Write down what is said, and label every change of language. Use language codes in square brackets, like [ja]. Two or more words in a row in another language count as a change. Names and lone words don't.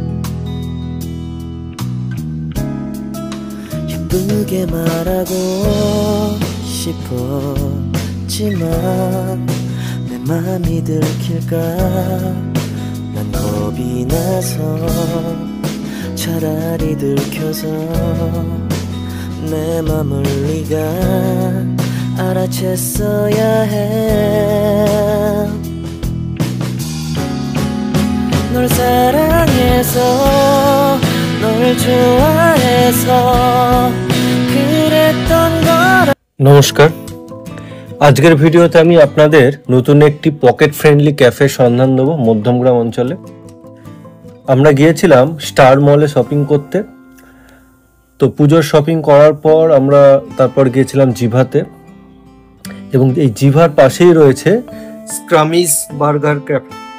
[ko] 예쁘게 말하고 싶었지만 내 맘이 들킬까 난 겁이 나서 차라리 들켜서 내 맘을 네가 알아챘어야 해 널 사랑해서 널 좋아해서 그랬던 거라 [bn] নমস্কার আজকের ভিডিওতে আমি আপনাদের নতুন একটি [en] pocket friendly [bn] ক্যাফে সন্ধান দেব মধ্যমগ্রাম অঞ্চলে। আমরা গিয়েছিলাম স্টার মলে শপিং করতে। তো পুজোর শপিং করার পর আমরা তারপর গিয়েছিলাম জিভাতে, এবং এই জিভার পাশেই রয়েছে স্ক্রামিজ বার্গার ক্যাফে।